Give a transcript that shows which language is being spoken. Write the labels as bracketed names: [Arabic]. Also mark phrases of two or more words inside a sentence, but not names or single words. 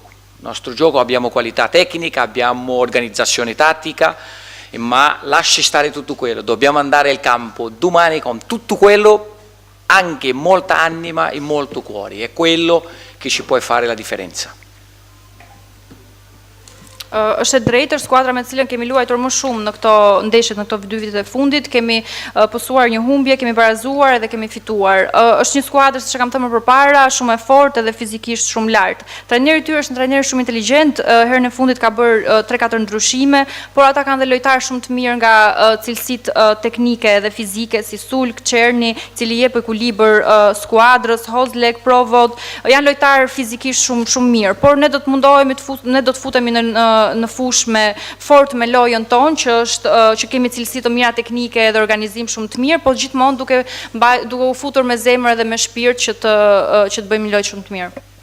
[Italian] Il nostro gioco abbiamo qualità tecnica, abbiamo organizzazione tattica, ma lasci stare tutto quello, dobbiamo andare al campo domani con tutto quello, anche molta anima e molto cuore, è quello che ci può fare la differenza. [Albanian] është e drejtë, është skuadra me cilën kemi luajtur më shumë në këto ndeshjet, në këto 2 vitet e fundit, kemi pësuar një humbje, kemi barazuar edhe kemi fituar. Është një skuadër, siç e kam thënë më përpara, shumë e fortë edhe fizikisht shumë lart. Trajneri i tyre është një trajner shumë inteligjent, herën e fundit ka bërë 3-4 ndryshime, por ata kanë dhe lojtarë shumë të mirë nga cilësitë teknike dhe fizike, si Sulk, Çerni, cili jep ekuilibër skuadrës, Hozlek, Provod, janë lojtarë fizikisht shumë mirë, por ne do të mundohemi ne do të futemi në fushë me fort me lojën tonë, që kemi cilësi të mira teknike dhe organizim shumë të mirë, por gjithmonë duke u futur me zemër dhe me shpirt që të bëjmë një lojë shumë të mirë.